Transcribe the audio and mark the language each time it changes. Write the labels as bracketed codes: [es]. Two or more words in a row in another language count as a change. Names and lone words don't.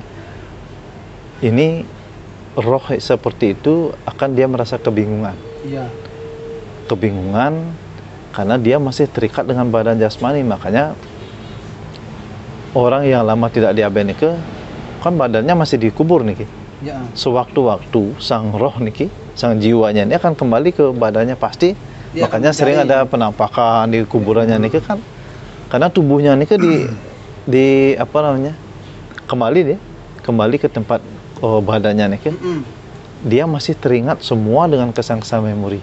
[id] Ini roh seperti itu akan dia merasa kebingungan. Kebingungan karena dia masih terikat dengan badan jasmani, makanya orang yang lama tidak diaben niki kan badannya masih dikubur niki. Sewaktu-waktu sang roh niki, sang jiwanya ini akan kembali ke badannya pasti. Makanya sering ada penampakan di kuburannya niki kan. Karena tubuhnya niki kembali ke tempat badannya niki. Dia masih teringat semua dengan kesan-kesan memori.